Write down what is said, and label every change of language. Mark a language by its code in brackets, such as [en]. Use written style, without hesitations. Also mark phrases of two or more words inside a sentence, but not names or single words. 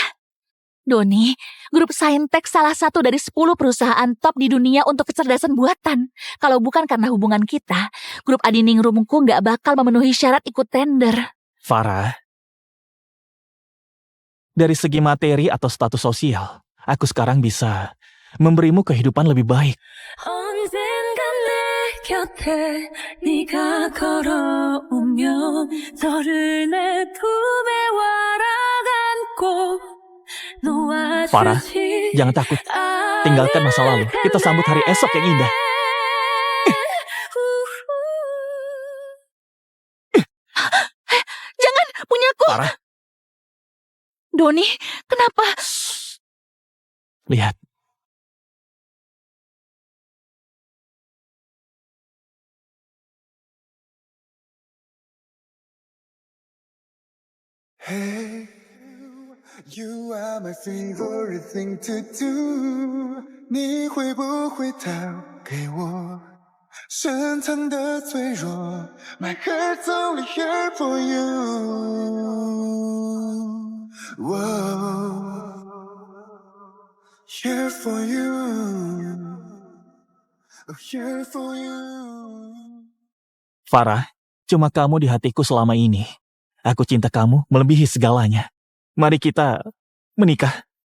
[id] Doni, grup Saintek salah satu dari 10 perusahaan top di dunia untuk kecerdasan buatan. Kalau bukan karena hubungan kita, grup Adiningrumku nggak bakal memenuhi syarat ikut tender. Farah, Dari segi materi atau status sosial, aku sekarang bisa memberimu kehidupan lebih baik. [ko] 언젠가 내 곁에 네가 걸어오면 너를 내 품에 와라간고 [id] Farah, jangan takut. Tinggalkan masa lalu. Kita sambut hari esok yang indah. Jangan, punyaku. Farah, Doni, kenapa? lihat. [en] Hey, you are my favorite thing to do. [zh] 你会不会掏给我深藏的脆弱 ？ [en] My heart's only here for you. Whoa, here for you. Oh, here for you. [id] Farah, cuma kamu di hatiku selama ini. Aku cinta kamu melebihi segalanya. Mari kita menikah.